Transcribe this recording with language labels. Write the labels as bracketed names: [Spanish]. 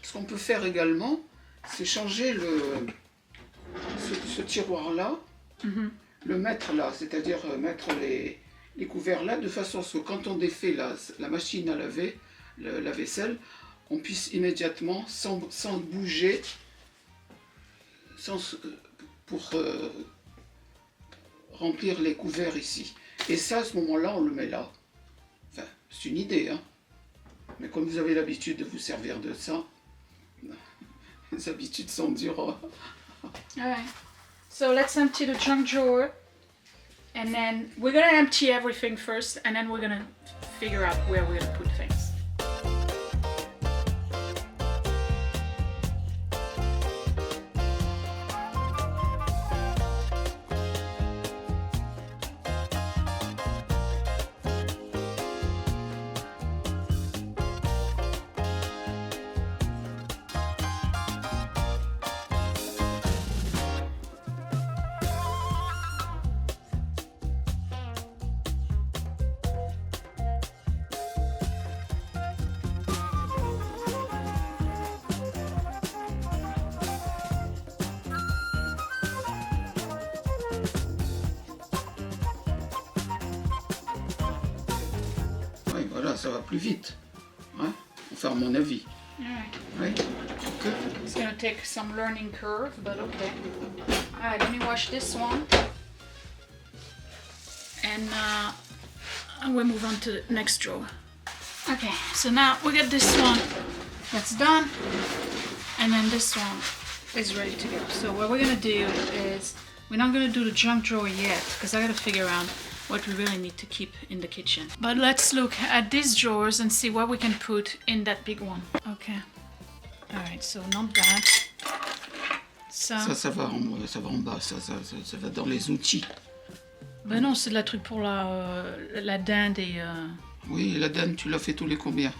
[French] Ce qu'on peut faire également, c'est changer ce tiroir-là, le mettre là, c'est-à-dire mettre les couverts là, de façon à ce que quand on défait la machine à laver, la vaisselle, on puisse immédiatement, sans bouger, pour remplir les couverts ici. Et ça, à ce moment-là, on le met là. Enfin, c'est une idée, hein. Mais comme vous avez l'habitude de vous servir de ça, les habitudes sont dures. [English] Alright, so let's empty the junk drawer. And then we're going to empty everything first, and then we're going to figure out where we're going to put things. [French] Oui, voilà, ça va plus vite, hein, enfin à mon avis. [English] Alright. [French] Oui. Ok. [English] It's gonna take some learning curve, but okay. Alright, let me wash this one. And we'll move on to the next drawer. Okay, so now we got this one that's done. And then this one is ready to go. So what we're gonna do is, we're not gonna do the junk drawer yet, because I gotta figure out what we really need to keep in the kitchen. But let's look at these drawers and see what we can put in that big one. Okay. Alright, so not that. [French] Ça va en bas, ça va dans les outils. Ben non, c'est de la truc pour la dinde et... Oui, la dinde, tu l'as fait tous les combien?